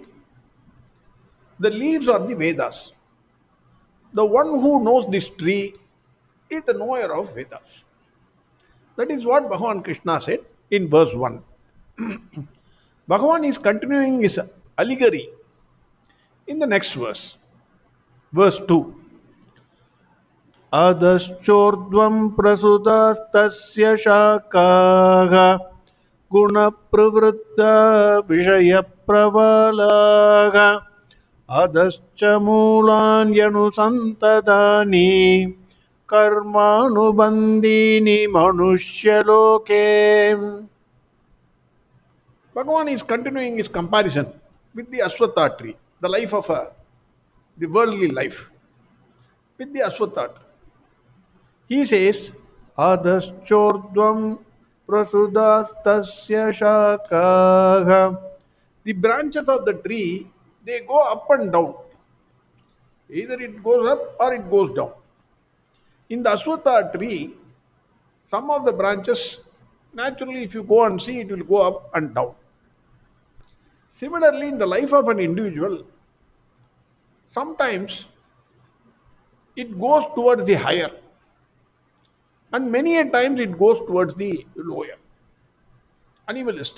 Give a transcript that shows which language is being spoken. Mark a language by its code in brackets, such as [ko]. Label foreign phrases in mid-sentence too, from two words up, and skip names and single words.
[en] The leaves are the Vedas. The one who knows this tree is the knower of Vedas. That is what Bhagwan Krishna said in verse 1. Bhagavan is continuing his allegory in the next verse. [sa] Verse 2. Adhaschordvam prasudastasya shakaha gunapravritta vishayapravalaha adhascha moolanyanusantadani karmanubandhini manushya. [en] Bhagavan is continuing his comparison with the Aswatha tree, the life of the worldly life, with the Aswatha tree. He says, [sa] Adhaschordvam prasudastasya shakaha. [en] The branches of the tree, they go up and down. Either it goes up or it goes down. In the Aswatha tree, some of the branches, naturally, if you go and see, it will go up and down. Similarly, in the life of an individual, sometimes it goes towards the higher, and many a times it goes towards the lower, animalistic.